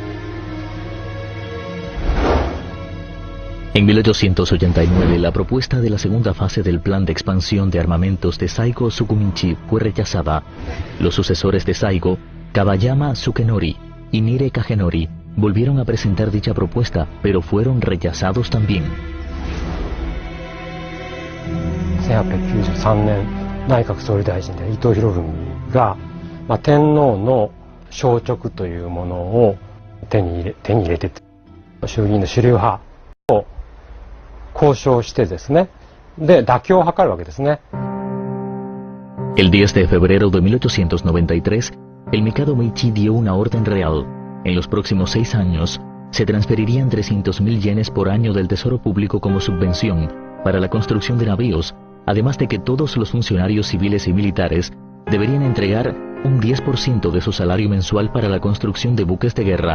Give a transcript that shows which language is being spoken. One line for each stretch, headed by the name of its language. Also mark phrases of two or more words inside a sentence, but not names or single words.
Spanish: En 1889, la propuesta de la segunda fase del plan de expansión de armamentos de Saigo Sugumichi fue rechazada. Los sucesores de Saigo, Kabayama Sukenori y Nire Kagenori, volvieron a presentar dicha propuesta, pero fueron rechazados también.
Japanese: 1893 年、内閣総理大臣で伊藤博文が、天皇の消直というものを手に入れて、衆議院の主流派を交渉してですね、で妥協を図るわけですね。
Spanish: El 10 de febrero de 1893, el Mikado Meiji dio una orden real. En los próximos 6 años, se transferirían 300.000 yenes por año del Tesoro Público como subvención para la construcción de navíos, además de que todos los funcionarios civiles y militares deberían entregar un 10% de su salario mensual para la construcción de buques de guerra.